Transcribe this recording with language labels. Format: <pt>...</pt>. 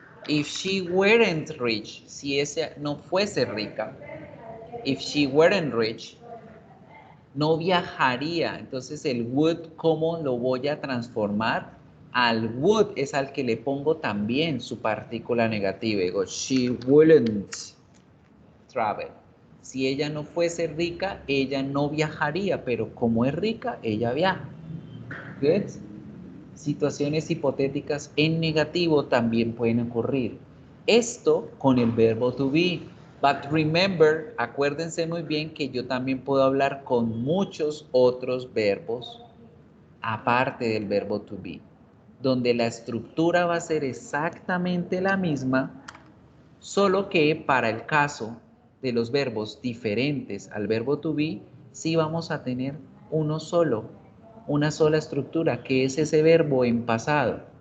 <en>If she weren't rich,</en> <es>si ella no fuese rica,</es> <en>if she weren't rich,</en> <es>no viajaría. Entonces el would, ¿cómo lo voy a transformar? Al would es al que le pongo también su partícula negativa. Digo,</es> <en>she wouldn't travel.</en> <es>Si ella no fuese rica, ella no viajaría, pero como es rica, ella viaja.</es> <en>Good.</en> <es>Situaciones hipotéticas en negativo también pueden ocurrir. Esto con el verbo to be.</es> <en>But remember,</en> <es>acuérdense muy bien que yo también puedo hablar con muchos otros verbos aparte del verbo to be, donde la estructura va a ser exactamente la misma, solo que para el caso de los verbos diferentes al verbo to be, sí vamos a tener uno solo, una sola estructura, que es ese verbo en pasado.</es>